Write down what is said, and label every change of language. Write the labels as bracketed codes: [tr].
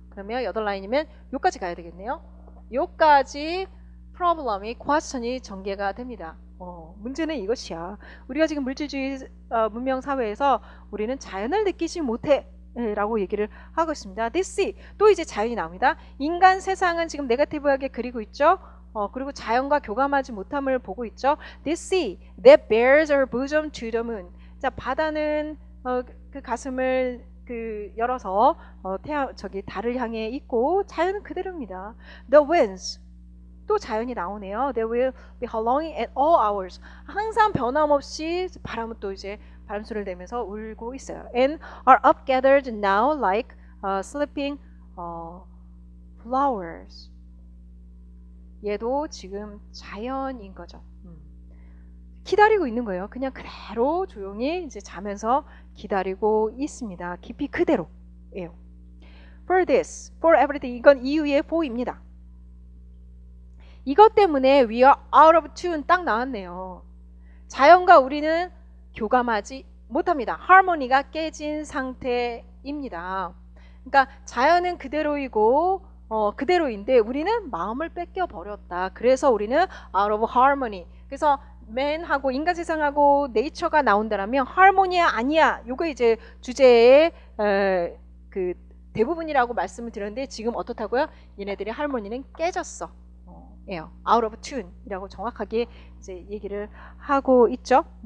[ko] 그러면 8라인이면 요까지 가야 되겠네요. 요까지 프로블럼이 question이 전개가 됩니다. 문제는 이것이야. 우리가 지금 물질주의 문명 사회에서 우리는 자연을 느끼지 못해 라고 얘기를 하고 있습니다. This 또 이제 자연이 나옵니다. 인간 세상은 지금 네거티브하게 그리고 있죠. 그리고 자연과 교감하지 못함을 보고 있죠. [en] This sea that bears her bosom to the moon. [ko] 자, 바다는 그 가슴을 열어서 달을 향해 있고 자연은 그대로입니다. [en] The winds [ko] 또 자연이 나오네요. [en] They will be howling at all hours. [ko] 항상 변함없이 바람은 또 이제 바람 소리를 내면서 울고 있어요. [en] And are up gathered now like sleeping flowers. [ko] 얘도 지금 자연인 거죠. 기다리고 있는 거예요. 그냥 그대로 조용히 이제 자면서 기다리고 있습니다. 깊이 그대로예요. [en] For this, for everything. [ko] 이건 이유의 for입니다. 이것 때문에 [en] we are out of tune [ko] 딱 나왔네요. 자연과 우리는 교감하지 못합니다. 하모니가 깨진 상태입니다. 그러니까 자연은 그대로이고 그대로인데 우리는 마음을 뺏겨 버렸다. 그래서 우리는 [en] out of harmony. [ko] 그래서 맨하고 인간 세상하고 네이처가 나온다라면 하모니야 아니야. 요거 이제 주제의 그 대부분이라고 말씀을 드렸는데 지금 어떻다고요? 얘네들의 하모니는 깨졌어. 예요. [en] out of tune [ko] 이라고 정확하게 이제 얘기를 하고 있죠.